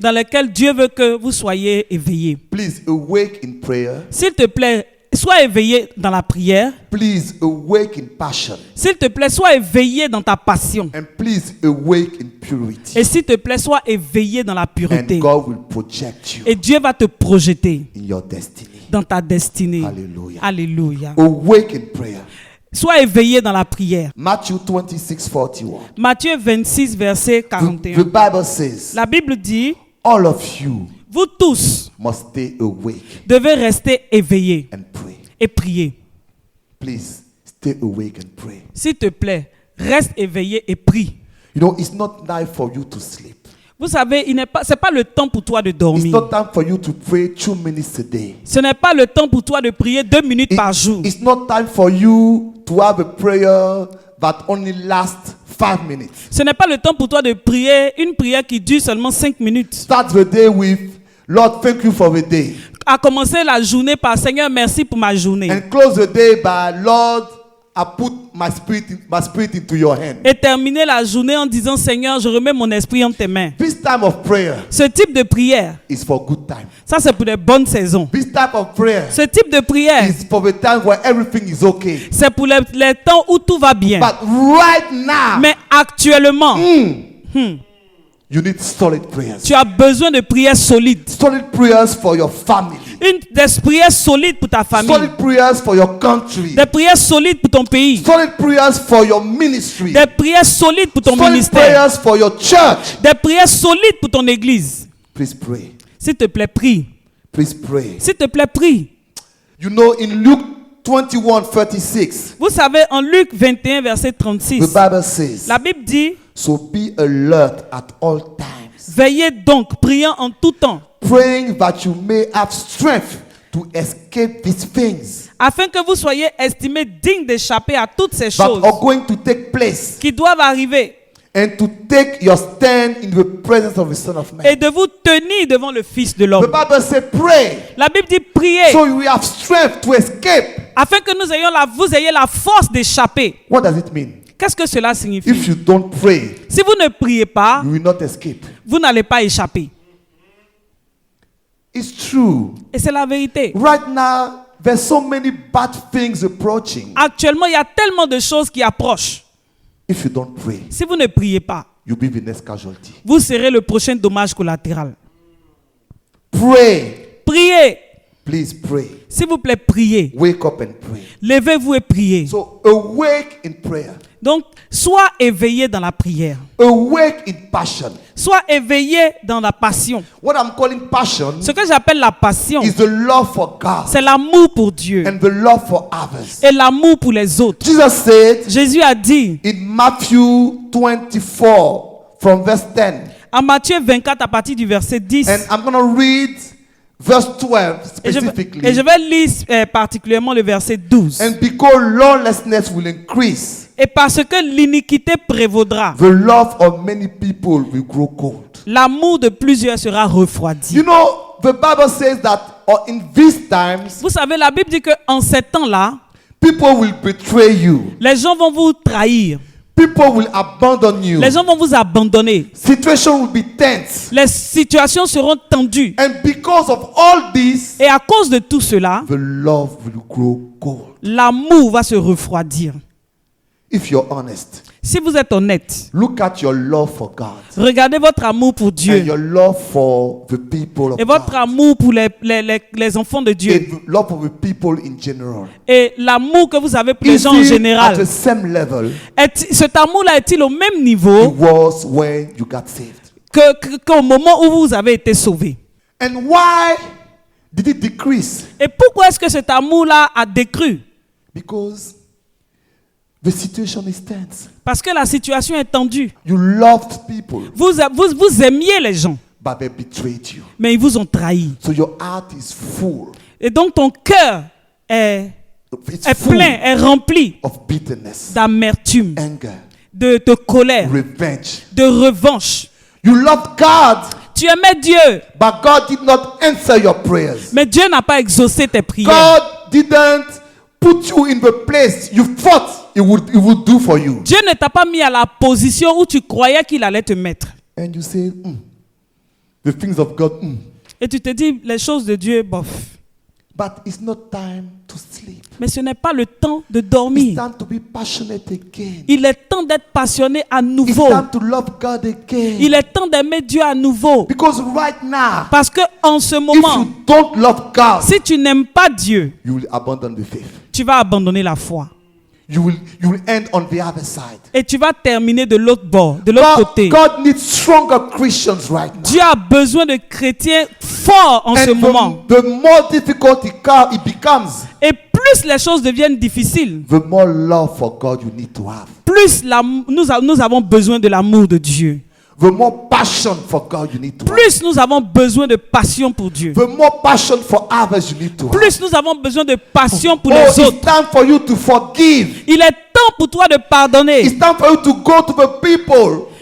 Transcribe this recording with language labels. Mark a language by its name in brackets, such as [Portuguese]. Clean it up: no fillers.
[French] dans lesquels Dieu veut que vous soyez éveillés. [English] Please awake in prayer. [French] S'il te plaît, sois éveillé dans la prière. [English] Please awake in passion. [French] S'il te plaît, sois éveillé dans ta passion. [English] And please awake in purity. [French] Et s'il te plaît, sois éveillé dans la [English] And [French] pureté. [English] God will project you [French] Et Dieu va te projeter [English] in your destiny. [French] dans ta destinée. [English] Hallelujah. [French] Alléluia. [English] Awake in prayer. [French] Sois éveillé dans la prière. [English] Matthew 26:41. [French] Matthieu 26, verset [English] The [French] 41. [English] Bible says, [French] La Bible dit, [English] all of you [French] vous tous [English] must stay awake [French] devez rester éveillés [English] and pray. [French] et prier. [English] Please stay awake and pray. [French] S'il te plaît, reste éveillé et prie. [English] You know, it's not time for you to sleep. [French] Vous savez, c'est pas le temps pour toi de [English] It's [French] dormir. [English] not time for you to pray 2 minutes a day. [French] Ce n'est pas le temps pour toi de prier 2 minutes par jour. [English] It's not time for you to have a prayer that only lasts 5 minutes. [French] Ce n'est pas le temps pour toi de prier une prière qui dure seulement 5 minutes. [English] Start the day with, Lord, thank you for the day. [French] À commencer la journée par Seigneur, merci pour ma journée. [English] And close the day by, Lord, I put my spirit into your hand. [French] Et terminer la journée en disant Seigneur, je remets mon esprit en tes mains. [English] This time of prayer [French] Ce type de prière, [English] is for good time. [French] ça c'est pour les bonnes saisons. [English] This type of prayer [French] Ce type de prière, [English] is for the time where everything is okay. [French] c'est pour les temps où tout va bien. [English] But right now, [French] Mais actuellement, [English] you need solid prayers. [French] tu as besoin de prières solides. [English] Solid prayers for your family. [French] Des prières solides pour ta famille. [English] Solid prayers for your country. [French] Des prières solides pour ton pays. [English] Solid prayers for your ministry. [French] Des prières solides pour ton [English] Solid [French] ministère. [English] prayers for your church. [French] Des prières solides pour ton église. [English] Please pray. [French] S'il te plaît, prie. [English] Please pray. [French] S'il te plaît, prie. [English] You know, in Luke 21:36, [French] Vous savez, en Luc 21, verset 36, [English] the Bible says, [French] la Bible dit, [English] so be alert at all times, [French] veillez donc, priant en tout temps, [English] praying that you may have strength to escape these things [French] afin que vous soyez estimés dignes d'échapper à toutes ces [English] that [French] choses [English] are going to take place [French] qui doivent arriver [English] and to take your stand in the presence of the Son of [French] et [English] Man. [French] de vous tenir devant le Fils de [English] The [French] l'homme. [English] Bible says, pray [French] La Bible dit prier [English] so you have strength to escape. [French] afin que vous ayez la force d'échapper. [English] What does it mean? [French] Qu'est-ce que cela signifie? [English] If you don't pray, [French] Si vous ne priez pas, [English] you will not escape. [French] vous n'allez pas échapper. [English] It's true. [French] Et c'est la vérité. [English] Right now, there's so many bad things approaching. [French] Actuellement, il y a tellement de choses qui approchent. [English] If you don't pray, [French] Si vous ne priez pas, [English] you'll be the next casualty. [French] vous serez le prochain dommage collatéral. [English] Pray. [French] Priez. [English] Please pray. [French] S'il vous plaît, priez. [English] Wake up and pray. [French] Levez-vous et priez. [English] So awake in prayer. [French] Donc, sois éveillé dans la prière. [English] Awake in passion. [French] Sois éveillé dans la passion. [English] What I'm calling passion [French] Ce que j'appelle la passion, [English] is the love for God [French] c'est l'amour pour Dieu [English] and the love for others. [French] et l'amour pour les autres. [English] Jesus said [French] Jésus a dit [English] in Matthew 24 from verse 10, [French] en Matthieu 24 à partir du verset 10, [English] and I'm going to read verse 12 [French] et je [English] specifically. [French] vais lire particulièrement le verset 12. [English] And because lawlessness will increase, [French] Et parce que l'iniquité prévaudra, [English] the love of many people will grow cold. [French] l'amour de plusieurs sera refroidi. [English] You know, the Bible says that in these times, [French] Vous savez, la Bible dit qu'en ces temps-là, [English] people will betray you. [French] les gens vont vous trahir. [English] People will abandon you. [French] Les gens vont vous abandonner. [English] Situation will be tense. [French] Les situations seront tendues. [English] And because of all this, [French] Et à cause de tout cela, [English] the love will grow cold. [French] l'amour va se refroidir. [English] If you're honest, [French] Si vous êtes honnête, [English] look at your love for God [French] regardez votre amour pour [English] and [French] Dieu [English] your love for the people of [French] et votre [English] God [French] amour pour les enfants de Dieu [English] and the love for the people in general. [French] et l'amour que vous avez pour les [English] Is [French] gens en [English] it at [French] général. [English] the same level [French] Cet amour-là est-il au même [English] it [French] niveau [English] was when you got saved? [French] qu'au moment où vous avez été sauvé? [English] And why did it decrease? [French] Et pourquoi est-ce que cet amour-là a décru? [English] Because the situation is tense. [French] Parce que la situation est tendue. [English] You loved people, [French] Vous aimiez les gens, [English] but they betrayed you. [French] mais ils vous ont trahi. [English] So your heart is full. [French] Et donc ton cœur est [English] It's full [French] plein, est rempli [English] of bitterness, [French] d'amertume, [English] anger, [French] de colère, [English] revenge. [French] de revanche. [English] You loved God, [French] Tu aimais Dieu, [English] but God did not answer your prayers. [French] mais Dieu n'a pas exaucé tes prières. [English] God didn't put you in the place you thought He would do for you. [French] Dieu ne t'a pas mis à la position où tu croyais qu'il allait te mettre. [English] And you say, the things of God, [French] Et tu te dis, les choses de Dieu, bof. [English] but it's not time to sleep. [French] Mais ce n'est pas le temps de [English] It's [French] dormir. [English] time to be passionate again. [French] Il est temps d'être passionné à [English] It's [French] nouveau. [English] time to love God again. [French] Il est temps d'aimer Dieu à nouveau. [English] Because right now, [French] Parce que en ce [English] if [French] moment, [English] you don't love God, [French] si tu n'aimes pas Dieu, [English] you will abandon the faith. [French] tu vas abandonner la foi. [English] You will end on the other side. [French] Et tu vas terminer de l'autre bord, de l'autre côté. [English] God needs stronger Christians right now. [French] Dieu a besoin de chrétiens forts en ce moment. [English] The more difficult it becomes, [French] Et plus les choses deviennent difficiles, [English] the more love for God you need to have. [French] plus nous avons besoin de l'amour de Dieu. [English] The more passion for God you need to have. [French] Plus nous avons besoin de passion pour Dieu. [English] The more passion for others you need to have. [French] Plus nous avons besoin de passion pour [English] Oh, [French] les [English] it's [French] autres. [English] time for you to forgive. [French] Il est temps pour toi de pardonner. [English] It's time for you to go to the people